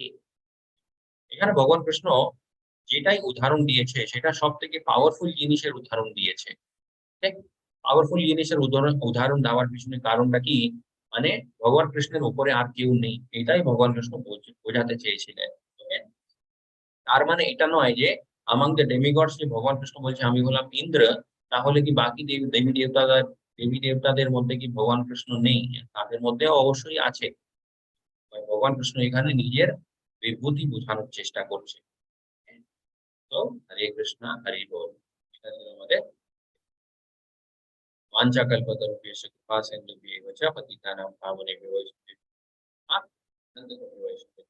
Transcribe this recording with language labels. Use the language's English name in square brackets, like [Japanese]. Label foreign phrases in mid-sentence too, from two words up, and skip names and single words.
[Bangla] এখানে ভগবান কৃষ্ণ যেটাই উদাহরণ দিয়েছে সেটা সব থেকে পাওয়ারফুল জিনিসের উদাহরণ দিয়েছে। পাওয়ারফুল জিনিসের উদাহরণ উদাহরণ দেওয়ার পিছনে কারণটা কি, মানে ভগবান কৃষ্ণের উপরে আর কেউ নেই, এটাই ভগবান কৃষ্ণ বোঝাতে চেয়েছিলেন। Okay? তার মানে এটা নয় যে [English] among the demigods [Bangla] যে ভগবান কৃষ্ণ বলছে আমি হলাম ইন্দ্র, তাহলে কি বাকি দেবী দেবতাদের মধ্যে কি ভগবান কৃষ্ণ নেই? তাদের মধ্যেও অবশ্যই আছে। ভগবান কৃষ্ণ এখানে নিজের বিভূতি বোঝানোর চেষ্টা করছে। তো হরে কৃষ্ণ হরি বল। এটা ছিল আমাদের [Sanskrit] वाञ्छाकल्पतरुभ्यश्च कृपासिन्धुभ्येव च पतितानां पावनेभ्यो वैष्णवेभ्यो नमः।